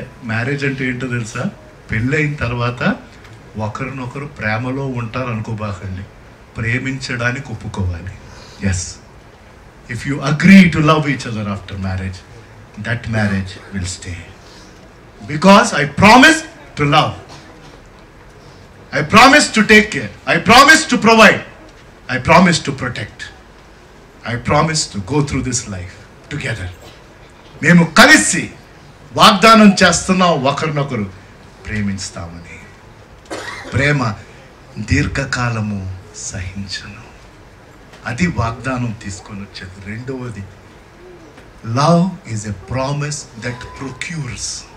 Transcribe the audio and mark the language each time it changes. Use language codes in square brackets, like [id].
[te] Marriage అంటే ఏంటో తెలుసా? పెళ్ళైన తర్వాత ఒకరినొకరు ప్రేమలో ఉంటారు అనుకోబాకండి, ప్రేమించడానికి ఒప్పుకోవాలి. [en] Yes, if you agree to love each other after marriage, that marriage will stay. Because I promise to love, I promise to take care, I promise to provide, I promise to protect, I promise to go through this life together. [te] మేము కలిసి వాగ్దానం చేస్తున్నాం, ఒకరినొకరు ప్రేమిస్తామని. ప్రేమ దీర్ఘకాలము సహించను, అది వాగ్దానం తీసుకొని వచ్చేది. [en] రెండవది, love is a promise that procures.